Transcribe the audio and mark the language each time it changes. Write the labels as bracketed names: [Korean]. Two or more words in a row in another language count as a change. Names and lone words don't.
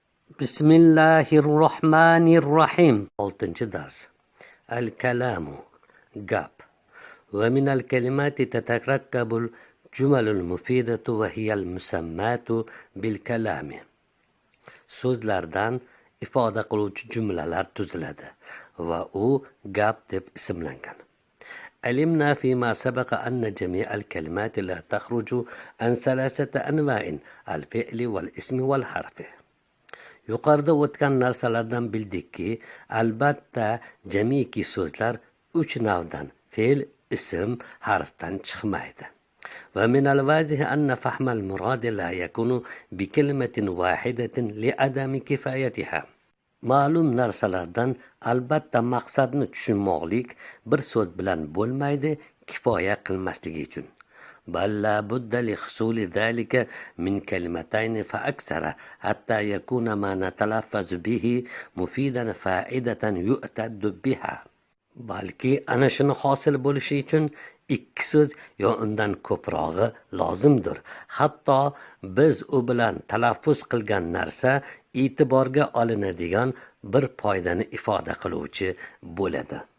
[Arabic] Bismillahirrahmanirrahim. [Uzbek] 6. Al-kalamu gap. [Arabic] ومن الكلمات تتركب الجمل المفيدة وهي المسمات بالكلام. [Uzbek] So'zlardan ifoda qiluvchi jumlalar tuziladi va u gap deb ismlangan. [Arabic] علمنا فيما سبق أن جميع الكلمات لا تخرج عن 3 أنواع: الفعل والاسم والحرف. [Uzbek] Yuqorida o'tgan narsalardan bildikki, albatta jamiki so'zlar 3 navdan: fe'l, ism, harfdan chiqmaydi. [Arabic] ومن الواضح أن فهم المراد لا يكون بكلمة واحدة لعدم كفايتها. [Uzbek] Ma'lum narsalardan albatta maqsadni tushunmoqlik bir so'z bilan bo'lmaydi, kifoya qilmasligi uchun. [Arabic] بل لا بد لحصول ذلك من كلمتين فأكثر حتى يكون ما نتلفظ به مفيدا فائدة يؤتد بها. [Uzbek] balki ana shuni hosil bo'lishi uchun 2 so'z yo undan ko'prog'i lozimdir. Hatto biz u bilan talaffuz qilgan narsa e'tiborga olinadigan bir foydani ifoda qiluvchi bo'ladi.